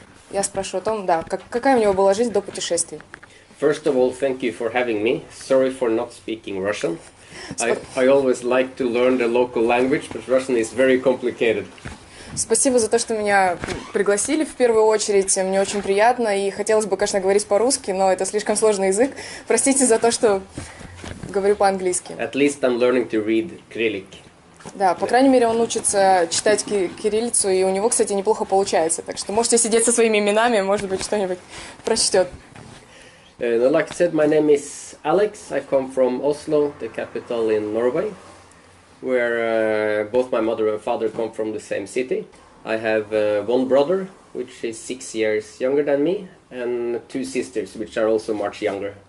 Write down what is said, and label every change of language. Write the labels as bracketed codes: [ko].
[ru] Я спрошу о том, да, какая у него была жизнь до путешествий. [en] First of all, thank you for having me. Sorry for not speaking Russian. I always like to learn the local language, but Russian is very complicated. [ru] Спасибо за то, что меня пригласили в первую очередь. Мне очень приятно, и хотелось бы, конечно, говорить по-русски, но это слишком сложный язык. Простите за то, что говорю по-английски. [en] At least I'm learning to read Cyrillic. [ru] Да, по крайней мере, он учится читать кириллицу, и у него, кстати, неплохо получается. Так что можете сидеть со своими именами, может быть, что-нибудь прочтет. [en] Like I said, my name is Alex. I come from Oslo, the capital in Norway, where both my mother and father come from the same city. I have one brother, which is 6 years younger than me, and two sisters, which are also much younger.